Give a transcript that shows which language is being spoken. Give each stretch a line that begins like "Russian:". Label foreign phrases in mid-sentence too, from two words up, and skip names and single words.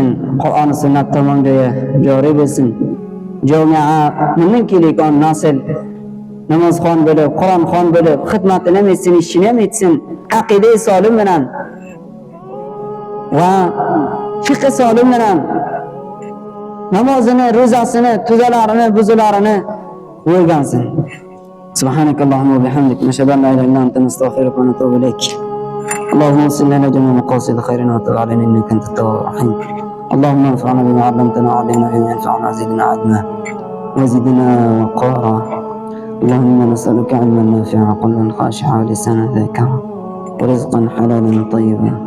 Uzbek: Qur'on sunnat tomonga joriy bo'lsin. Jamiya bundan kelikon nasil namozxon bo'lib, Qur'onxon bo'lib, xizmatini ham etsin, ishini ham etsin. Aqida solim bilan va fiqh solim bilan namozini, ro'zasini, tuzalarini, buzularini o'rgansin.
Arabic: سبحانك اللهم وبحمدك نشهد أن لا إله إلا أنت نستغفرك ونتوب إليك. اللهم صل على جميع مقاصد خير وتب علينا إنك أنت التواب الرحيم. اللهم انفعنا بما علمتنا وعلمنا بما ينفعنا زدنا علما وزدنا وقارا. اللهم نسألك علما نافعا قلبا خاشعا ولسانا ذاكرا ورزقا حلالا طيبا.